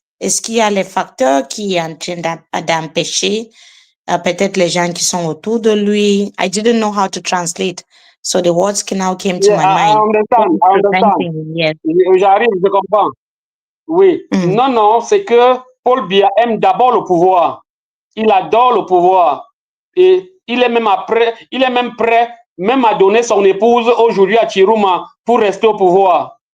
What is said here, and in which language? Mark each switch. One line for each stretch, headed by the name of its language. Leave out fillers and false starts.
French: Est-ce qu'il y a les facteurs qui sont en train d'empêcher peut-être les gens qui sont autour de lui?
English: I didn't know how to translate, so the words now came to my mind. I understand. Yes.
French: J'arrive, je comprends. Oui. Non, c'est que Paul Biya aime d'abord le pouvoir. Il adore le pouvoir. Et il est même prêt même à donner son épouse aujourd'hui à Chiroma pour rester au pouvoir.